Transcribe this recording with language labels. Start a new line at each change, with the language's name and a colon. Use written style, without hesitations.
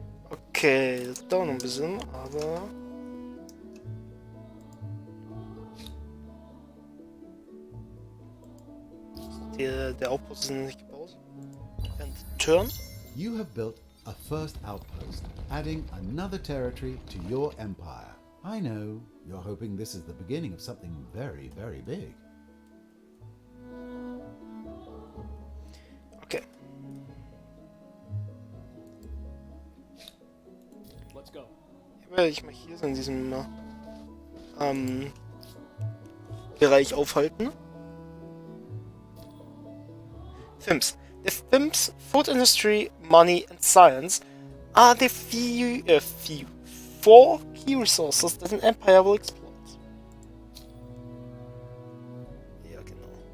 German: Okay, das dauert noch ein bisschen, aber... Der Outpost ist nicht gebaut.
English: And turn. You have built a first outpost, adding another territory to your empire. I know, you're hoping this is the beginning of something very, very big. Okay. Let's go.
German: Hier werde ich mal hier so in diesem Bereich aufhalten.
English: Films. The films, food industry, money and science are the four key resources that an empire will exploit.
German: Ja, genau.